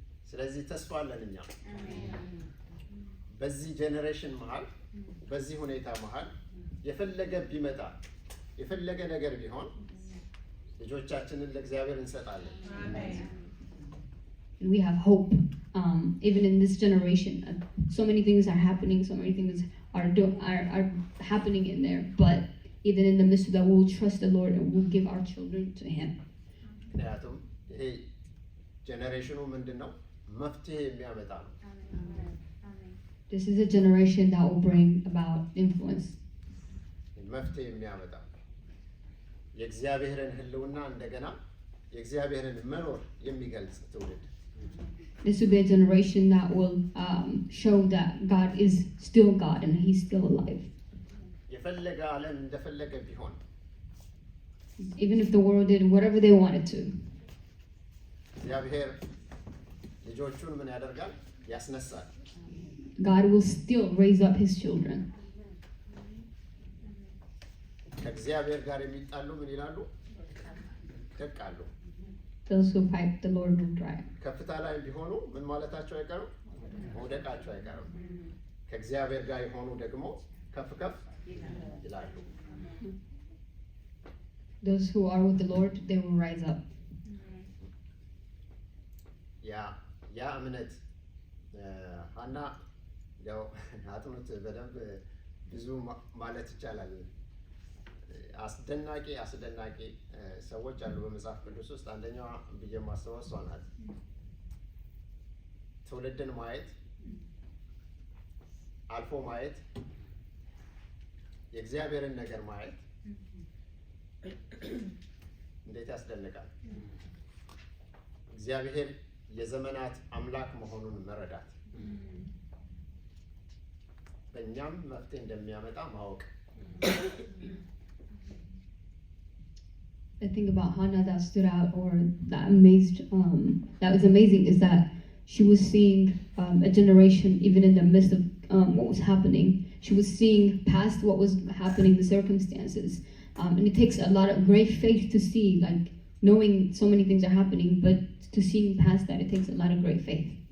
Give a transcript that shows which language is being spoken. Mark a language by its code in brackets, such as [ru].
[am] ስለዚህ ተስፋ አለን እኛ በዚህ ጄኔሬሽን መሃል በዚህ ሁኔታ መሃል የፈለገ ቢመጣ የፈለገ ነገር ቢሆን ልጆቻችንን ለእግዚአብሔር እንሰጣለን። [en] We have hope, even in this generation. So many things are happening. So many things are happening in there. But even in the midst of that, we'll trust the Lord and we'll give our children to Him. [am] ምክንያቱም ይሄ ጄኔሬሽኑ ምንድነው? መፍትሄ የሚያመጣ ነው። [en] This is a generation that will bring about influence. [am] መፍትሄ የሚያመጣ የእግዚአብሔርን ሕልውና እንደገና የእግዚአብሔርን መኖር የሚገልጽ ትውልድ። [en] This will be a generation that will show that God is still God and He's still alive. [am] የፈለገ ዓለም እንደፈለገ ቢሆን [en] even if the world did whatever they wanted to, [am] እግዚአብሔር ልጆቹን ምን ያደርጋል? ያስነሳል። [en] God will still raise up His children. [am] ከእግዚአብሔር ጋር የሚጣሉ ምን ይላሉ? ይደቃሉ። [en] Those who fight the Lord will drive. [am] ከፍታ ላይ ቢሆኑ ምን ማለታቸው አይቀርም? መውደቃቸው አይቀርም። ከእግዚአብሔር ጋር የሆኑ ደግሞ ከፍ ከፍ ይላሉ። [en] Those who are with the Lord, they will rise up. [am] ያ እምነት ሐና ያው አጥኑት በደንብ ብዙ ማለት ይቻላል። አስደናቂ ሰዎች አሉ በመጽሐፍ ቅዱስ ውስጥ። አንደኛዋ ብዬ የማስበው እሷ ናት። ትውልድን ማየት፣ አልፎ ማየት፣ የእግዚአብሔርን ነገር ማየት እንዴት ያስደንቃል! እግዚአብሔር የዘመናት አምላክ መሆኑን መረዳት፣ በእኛም መፍትሄ እንደሚያመጣ ማወቅ። [en] The thing about Hannah that stood out, or that was amazing, is that she was seeing a generation, even in the midst of what was happening. She was seeing past what was happening, the circumstances. And it takes a lot of great faith to see, like, knowing so many things are happening, but to seeing past that, it takes a lot of great faith.